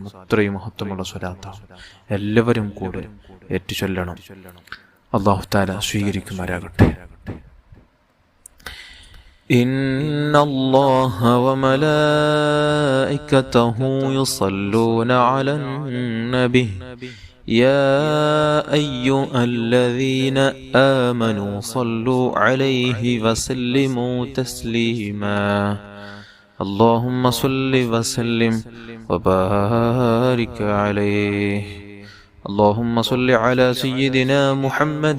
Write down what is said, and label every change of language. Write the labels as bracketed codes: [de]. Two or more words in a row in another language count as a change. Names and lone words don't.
[ml] അത്രയും മഹത്വമുള്ള സ്വലാത്താണ്. എല്ലാവരും കൂടെ ഏറ്റുചൊല്ലണം. [ar] الله تعالى [ml] സ്വീകരിക്കുമാറാകട്ടെ. [ar] إن الله وملائكته يصلون على النبي يا أيها الذين آمنوا صلوا عليه وسلموا تسليما اللهم صل وسلم وبارك عليه اللهم صل على سيدنا محمد